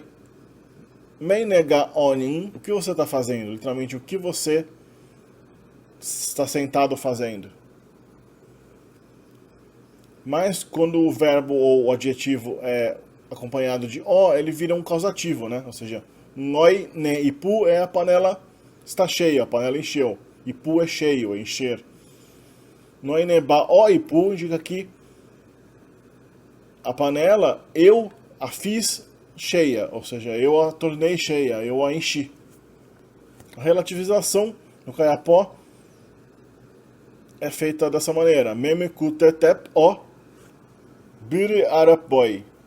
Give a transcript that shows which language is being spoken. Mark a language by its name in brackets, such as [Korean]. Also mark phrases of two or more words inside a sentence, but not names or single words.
[Kayapó] Meinega onin, [Portuguese] o que você está fazendo? Literalmente, o que você está sentado fazendo. Mas quando o verbo ou o adjetivo é acompanhado de o, ele vira um causativo, né? Ou seja, [Kayapó] Noi ne ipu [Portuguese] é a panela está cheia, a panela encheu. Ipu é cheio, é encher. [Kayapó] Noi ne ba o ipu [Portuguese] indica que a panela eu a fiz cheia, ou seja, eu a tornei cheia, eu a enchi. A relativização no Kayapó é feita dessa maneira. [Kayapó] Meme kutetep o biri arapoi.